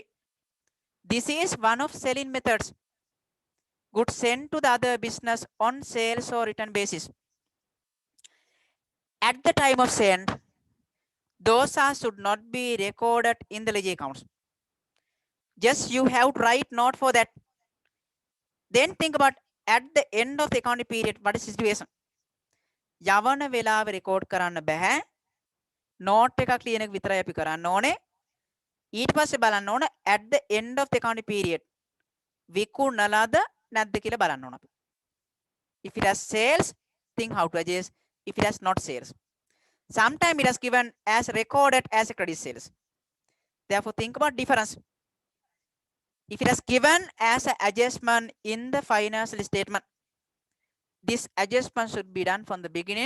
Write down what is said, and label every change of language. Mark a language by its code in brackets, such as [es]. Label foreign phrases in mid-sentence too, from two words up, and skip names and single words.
[en] This is one of selling methods. Goods sent to the other business on sales or return basis. At the time of send, those are should not be recorded in the ledger accounts. Just you have to write note for that. Then think about at the end of the accounting period, what is the situation? [si] යවන වෙලාව රෙකෝඩ් කරන්න බෑ. නෝට් එකක් ලියන එක විතරයි අපි කරන්න ඕනේ. ඊට පස්සේ බලන්න ඕන [en] at the end of the accounting period [si] විකුණලාද නැද්ද කියලා බලන්න ඕන අපි. [en] If it has sales, think how to adjust. If it has not sales, sometimes it has given as recorded as a credit sales. Therefore, think about difference. If it has given as an adjustment in the financial statement, this adjustment should be done from the beginning.